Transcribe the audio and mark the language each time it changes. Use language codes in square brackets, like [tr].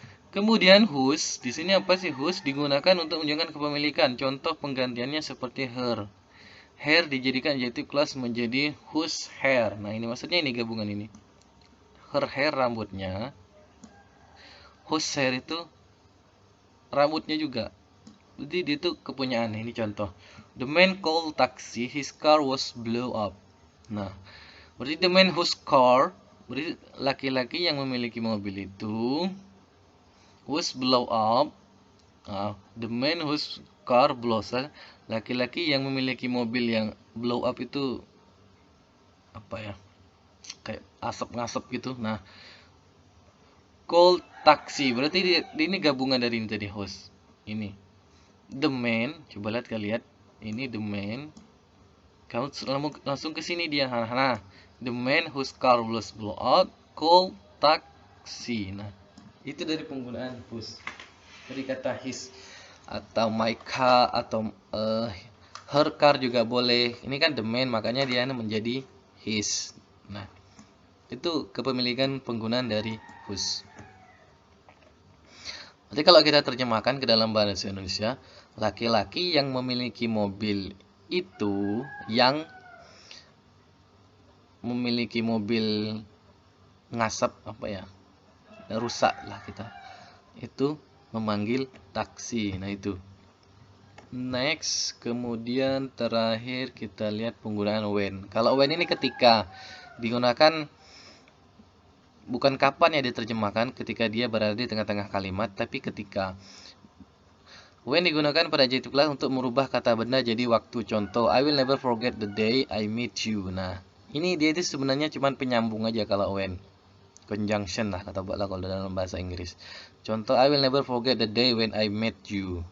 [id] Kemudian whose, di sini apa sih whose? Digunakan untuk menunjukkan kepemilikan. Contoh penggantiannya seperti her. Hair dijadikan adjective clause menjadi whose hair. Nah ini maksudnya ini gabungan ini. [en] Her hair, [id] rambutnya. Whose hair itu rambutnya juga. Jadi dia itu kepunyaan. Ini contoh. [en] The man called taxi, his car was blow up. [id] Nah, berarti [en] the man whose car, [id] berarti laki-laki yang memiliki mobil itu [en] was blow up. [id] Nah, [en] the man whose car blows up, [id] laki-laki yang memiliki mobil yang [en] blow up [id] itu apa ya? Kayak asap-ngasap gitu. Nah, called taxi, berarti ini gabungan dari ini tadi host. Ini. [en] The man, [id] coba lihat kalian, ini [en] the man. [id] Kamu langsung ke sini dia. [en] Nah, the man whose car was blow up called taxi. [id] Nah, itu dari penggunaan whose. Dari kata his atau [en] my car [id] atau [en] her car [id] juga boleh. Ini kan the man, makanya dia menjadi his. Nah, itu kepemilikan penggunaan dari whose. Nanti kalau kita terjemahkan ke dalam bahasa Indonesia, laki-laki yang memiliki mobil itu, yang memiliki mobil ngasap apa ya, rusak lah kita, itu memanggil taksi. Nah itu. Next, kemudian terakhir kita lihat penggunaan when. Kalau when ini ketika digunakan, bukan kapan ya diterjemahkan, ketika dia berada di tengah-tengah kalimat, tapi ketika. When digunakan pada adjective clause untuk merubah kata benda jadi waktu. [en] Contoh, I will never forget the day I meet you. [id] Nah, ini dia itu sebenarnya cuma penyambung aja kalau when. Conjunction lah kata kalau dalam bahasa Inggris. [en] Contoh, I will never forget the day when I met you.